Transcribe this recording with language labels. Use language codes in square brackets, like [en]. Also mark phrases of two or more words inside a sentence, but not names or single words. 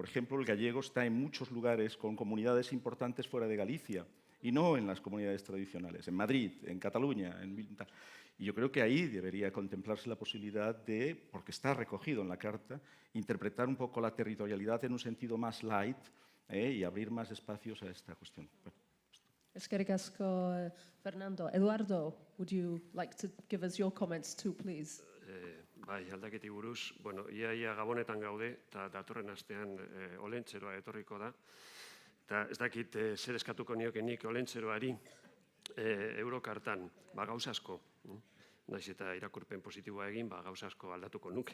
[es] Por ejemplo, el gallego está en muchos lugares con comunidades importantes fuera de Galicia y no en las comunidades tradicionales, en Madrid, en Cataluña, y yo creo que ahí debería contemplarse la posibilidad de, porque está recogido en la Carta, interpretar un poco la territorialidad en un sentido más light y abrir más espacios a esta cuestión. Bueno. [eu] Eskerrik asko, Fernando. [en] Eduardo, would you like to give us your comments too, please? [eu] Bai, aldaketi buruz, bueno, ia Gabonetan gaude, eta datorren astean olentzeroa etorriko da. Eta ez dakit zer eskatuko niokenik olentzeroari Eurokartan, gauza asko. Naiz eta irakurpen positiboa egin, gauza asko aldatuko nuke.